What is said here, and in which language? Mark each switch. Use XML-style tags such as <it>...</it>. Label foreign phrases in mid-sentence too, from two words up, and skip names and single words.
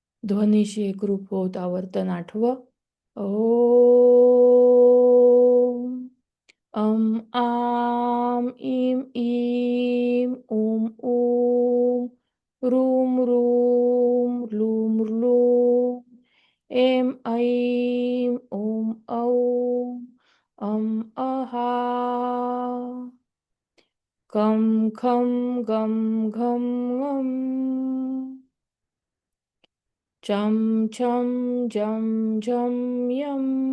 <mr>ध्वनीशी एकरूप होत आवर्तन आठवं. ओम आम इम ईम ऊम ऊम रूम रूम लूम लूम एम ऐम ॐ औम अहा कं खं गं घं ngं चं छं जं झं यं</mr>